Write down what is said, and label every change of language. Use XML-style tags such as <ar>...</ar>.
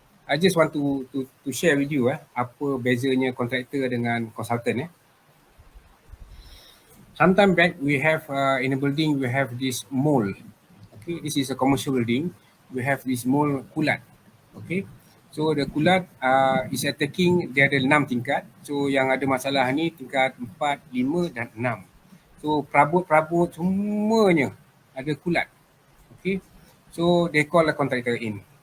<en>I just want to share with you</en> <ms>apa bezanya</ms> <en>contractor dengan consultant. Sometime back we have in a building we have this mole. Okay, this is a commercial building. We have this mole kulat. Okay, so the kulat is attacking.</en> <ms>Dia ada 6 tingkat. So yang ada masalah ni tingkat 4, 5 dan 6. So perabot-perabot semuanya ada kulat.</ms> <en>Okay, so they call the contractor in.</en>